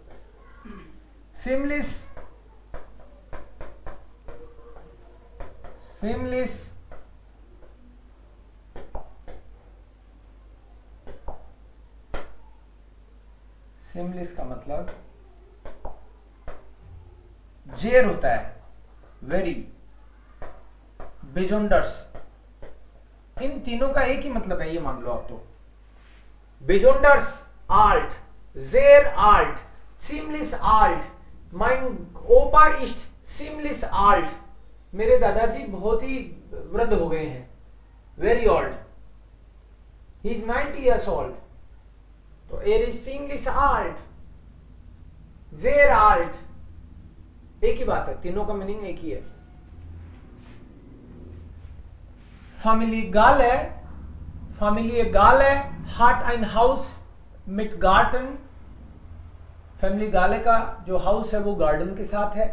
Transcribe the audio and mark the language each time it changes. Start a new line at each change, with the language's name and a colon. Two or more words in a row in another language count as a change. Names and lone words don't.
Hindi: सीमलेस, सीमलेस सीमलेस का मतलब जेर होता है, वेरी, बेजोंडर्स, इन तीनों का एक ही मतलब है, ये मान लो आप।
German: तो besonders alt, sehr alt, ziemlich alt, mein Opa ist ziemlich alt।
Hindi: मेरे दादाजी बहुत ही वृद्ध हो गए हैं,
English: very old. he is 90 years old.
German: तो er ist ziemlich alt, sehr alt,
Hindi: एक ही बात है, तीनों का मीनिंग एक ही है।
German: Familiegale, Familiegale hat ein Haus mit Garten।
Hindi: फैमिली गाले का जो हाउस है वो गार्डन के साथ है।